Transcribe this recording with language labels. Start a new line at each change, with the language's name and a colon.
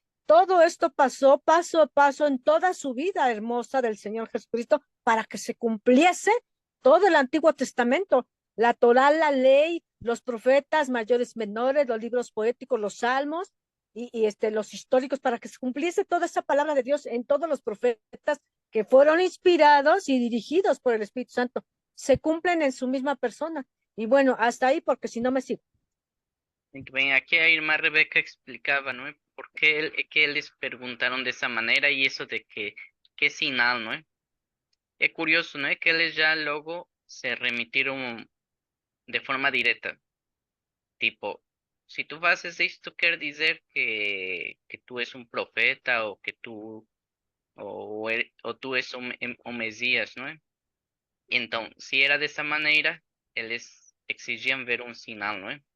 Spanish: Todo esto pasó paso a paso en toda su vida hermosa del Señor Jesucristo para que se cumpliese todo el Antiguo Testamento, la Torá, la ley, los profetas mayores, menores, los libros poéticos, los salmos y los históricos, para que se cumpliese toda esa palabra de Dios en todos los profetas que fueron inspirados y dirigidos por el Espíritu Santo. Se cumplen en su misma persona. Y bueno, hasta ahí, porque si no me sigo.
Portuguese: Bem, aqui a irmã Rebeca explicava, não é? Por que eles perguntaram dessa maneira e isso de que sinal, não é? É curioso, não é? Que eles já logo se remitiram de forma direta.
Spanish: Tipo, si tú haces esto, quiere decir que tú es un profeta o que tú o tú es o Mesías, ¿no? Entonces, si era de esa manera,
Portuguese: eles
Spanish: exigían ver un sinal, ¿no?